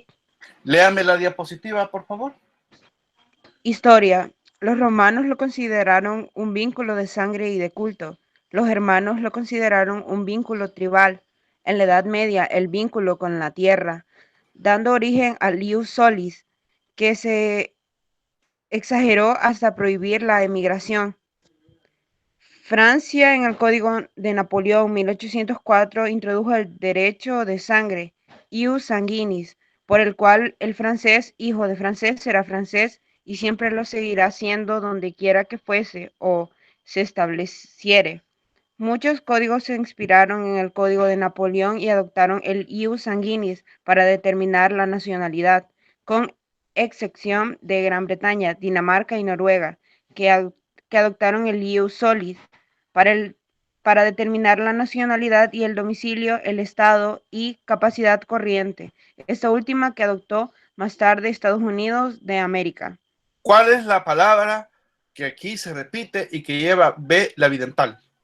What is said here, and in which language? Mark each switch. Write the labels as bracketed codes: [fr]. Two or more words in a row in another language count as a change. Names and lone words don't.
[es] Léame la diapositiva, por favor. Historia. Los romanos lo consideraron un vínculo de sangre y de culto. Los germanos lo consideraron un vínculo tribal. En la Edad Media, el vínculo con la tierra, dando origen al [la] ius solis, [es] que se exageró hasta prohibir la emigración. Francia, en el Código de Napoleón 1804, introdujo el derecho de sangre, [la] ius sanguinis, [es] por el cual el francés, hijo de francés, será francés y siempre lo seguirá siendo donde quiera que fuese o se estableciere. Muchos códigos se inspiraron en el Código de Napoleón y adoptaron el [la] ius sanguinis [es] para determinar la nacionalidad, con excepción de Gran Bretaña, Dinamarca y Noruega, que adoptaron el [la] ius solis [es] para determinar la nacionalidad y el domicilio, el estado y capacidad corriente. Esta última que adoptó más tarde Estados Unidos de América. ¿Cuál es la palabra que aquí se repite y que lleva B labidental?